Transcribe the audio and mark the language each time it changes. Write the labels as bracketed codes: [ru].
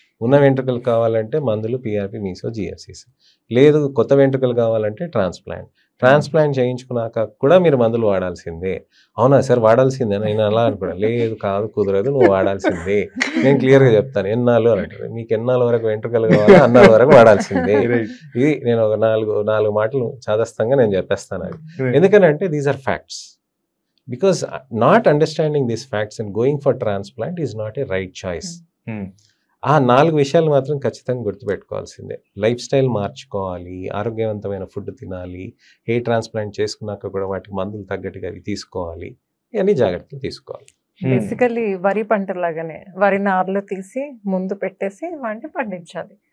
[te] ఉన్న వెంట్రుకలు కావాలంటే మందులు PRP, మీసో, GFCs. లేదు కొత్త వెంట్రుకలు కావాలంటే ట్రాన్స్ప్లాంట్ చేయించుకున్నాక కూడా మీరు మందులు వాడాల్సిందే. అవునా సార్ వాడాల్సిందే? నేను అలా అనుకున్నా. లేదు కాదు, కుదరదు, నువ్వు వాడాల్సిందే. నేను క్లియర్గా చెప్తాను. ఎన్నాళ్ళు అని అంటారు. మీకు ఎన్నాళ్ళ వరకు వెంట్రుకలు కావాలా, అన్నాళ్ళ వరకు వాడాల్సిందే. ఇది నేను ఒక నాలుగు మాటలు చాదస్తంగా నేను చెప్పేస్తాను. అది ఎందుకనంటే [en] These are facts. Because not understanding these facts and going for transplant is not a right choice. [te] ఆ 4 విషయాలు మాత్రం ఖచ్చితంగా గుర్తుపెట్టుకోవాల్సిందే. లైఫ్ స్టైల్ మార్చుకోవాలి, ఆరోగ్యవంతమైన ఫుడ్ తినాలి, హెయిర్ ట్రాన్స్ప్లాంట్ చేసుకున్నాక కూడా వాటికి మందులు తగ్గట్టుగా అవి తీసుకోవాలి, ఇవన్నీ జాగ్రత్తలు తీసుకోవాలి. బేసికలీ వరి పంట లాగానే వరి నార్లు తీసి ముందు పెట్టేసి వాటిని పండించాలి.